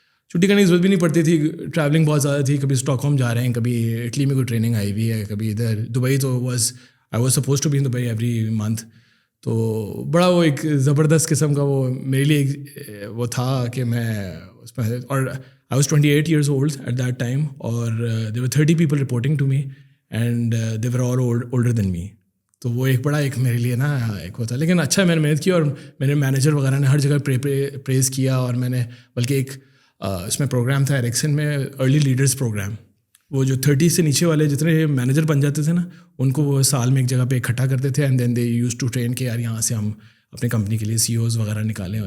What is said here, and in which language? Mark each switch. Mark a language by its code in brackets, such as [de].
[ur] چھٹی کرنے کی ضرورت بھی نہیں پڑتی تھی, ٹریولنگ بہت زیادہ تھی. کبھی اسٹاک ہوم جا رہے ہیں, کبھی اٹلی میں کوئی ٹریننگ آئی ہوئی ہے, کبھی ادھر دبئی. تو [en] I was suppose to be in Dubai every month. [ur] تو بڑا وہ ایک زبردست قسم کا وہ میرے لیے وہ تھا کہ میں اس میں. [en] اور I was 28 years old at that time, اور there were 30 people reporting to me and they were all older than me. [ur] تو وہ ایک بڑا ایک میرے لیے نا ایک ہوتا. لیکن اچھا میں نے محنت کی, اور میرے مینیجر وغیرہ نے ہر جگہ پریز کیا. اور میں نے بلکہ ایک اس میں پروگرام تھا ایرکسن میں, ارلی لیڈرز پروگرام. وہ جو 30 سے نیچے والے جتنے مینیجر بن جاتے تھے نا, ان کو وہ سال میں ایک جگہ پہ اکٹھا کرتے تھے, [en] and then they use to train [ur] کہ یار یہاں سے ہم اپنے کمپنی کے لیے CEOs وغیرہ نکالیں.